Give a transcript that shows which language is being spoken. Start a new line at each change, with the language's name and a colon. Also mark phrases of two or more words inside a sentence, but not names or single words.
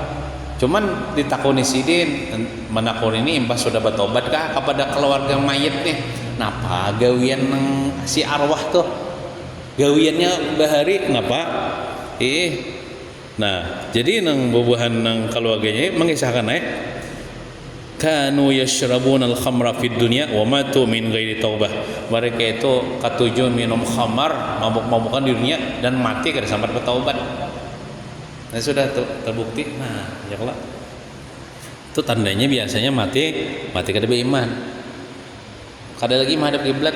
Banjar: Cuman ditakuni Sidin, menakuni ini imbas sudah bertobat kah kepada keluarga mayit nih. Napa gawian si arwah tuh? Gawiannya bahari ngapa? Nah, jadi nang bubuhan nang keluarganya mengisahkan
Arabic: كانوا يشربون الخمر في الدنيا وماتوا من غير توبة.
Banjar: Mereka itu katujuh minum khamar, mabuk-mabukan di dunia dan mati kada sampai bertaubat.
Indonesian: Nah, sudah terbukti. Nah, ya Allah.
Banjar: Itu tandanya biasanya mati kada beriman. Kada lagi menghadap kiblat.